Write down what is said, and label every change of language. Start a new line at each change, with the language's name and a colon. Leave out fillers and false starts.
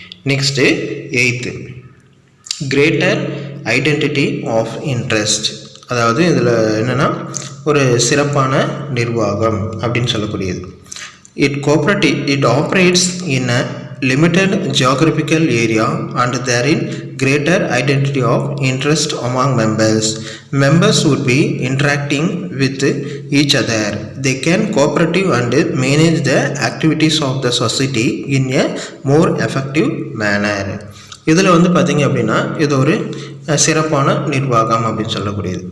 Tamil: Next 8th, greater identity of interest. அதாவது இதில் என்னென்னா ஒரு சிறப்பான நிர்வாகம் அப்படின்னு சொல்லக்கூடியது.
English: It operates in a limited geographical area and therein greater identity of interest among members. Members would be interacting with each other. They can cooperative and manage the activities of the society in a more effective manner.
Tamil: இதில் வந்து பார்த்திங்க அப்படின்னா இது ஒரு சிறப்பான நிர்வாகம் அப்படின்னு சொல்லக்கூடியது.